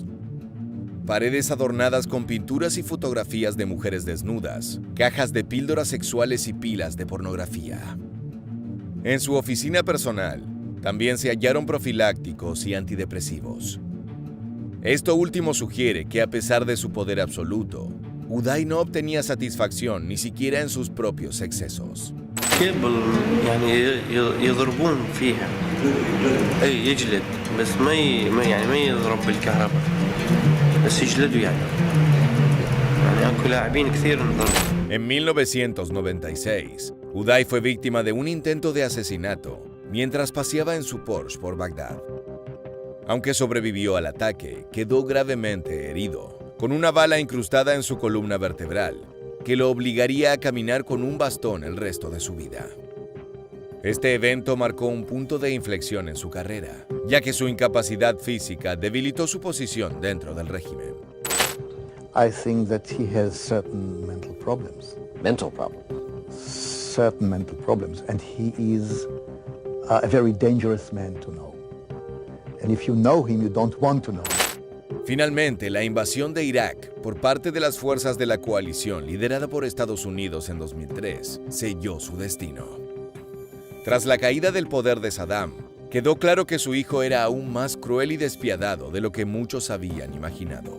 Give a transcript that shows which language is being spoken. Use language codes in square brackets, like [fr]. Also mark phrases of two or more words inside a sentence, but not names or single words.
[es] Paredes adornadas con pinturas y fotografías de mujeres desnudas, cajas de píldoras sexuales y pilas de pornografía. En su oficina personal, también se hallaron profilácticos y antidepresivos. Esto último sugiere que a pesar de su poder absoluto, Uday no obtenía satisfacción ni siquiera en sus propios excesos. [ar] كيبل يعني يضربون فيها اي يجلد بس ما يضرب بالكهرباء بس يجلدوا يعني اكو لاعبين كثير انضربوا. [es] En 1996, Uday fue víctima de un intento de asesinato mientras paseaba en su Porsche por Bagdad. Aunque sobrevivió al ataque, quedó gravemente herido, con una bala incrustada en su columna vertebral, que lo obligaría a caminar con un bastón el resto de su vida. Este evento marcó un punto de inflexión en su carrera, ya que su incapacidad física debilitó su posición dentro del régimen. [en] I think that he has certain mental problems. Mental problem. Certain mental problems. And he is a very dangerous man to know. And if you know him, you don't want to know. [es] Finalmente, la invasión de Irak por parte de las fuerzas de la coalición liderada por Estados Unidos en 2003 selló su destino. Tras la caída del poder de Saddam, quedó claro que su hijo era aún más cruel y despiadado de lo que muchos habían imaginado.